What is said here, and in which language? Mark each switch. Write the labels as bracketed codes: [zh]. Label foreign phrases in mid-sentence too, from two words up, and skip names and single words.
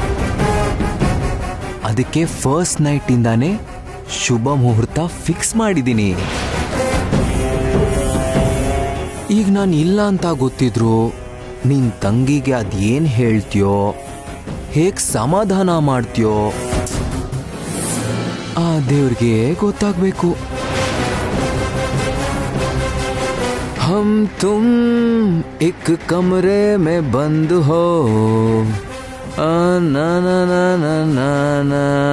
[kn] ಅದಕ್ಕೆ [en] first night [kn] ಇಂದಾನೆ ಶುಭ ಮುಹೂರ್ತ ಫಿಕ್ಸ್ ಮಾಡಿದ್ದೀನಿ. ಈಗ ನಾನು ಇಲ್ಲ ಅಂತ ಗೊತ್ತಿದ್ರು ನಿನ್ ತಂಗಿಗೆ ಅದೇನ್ ಹೇಳ್ತೀಯೋ, ಹೇಗ್ ಸಮಾಧಾನ ಮಾಡ್ತೀಯೋ ಆ ದೇವ್ರಿಗೆ ಗೊತ್ತಾಗ್ಬೇಕು. [hi] हम तुम एक कमरे में बंद हो, ना ना ना ना ना ना.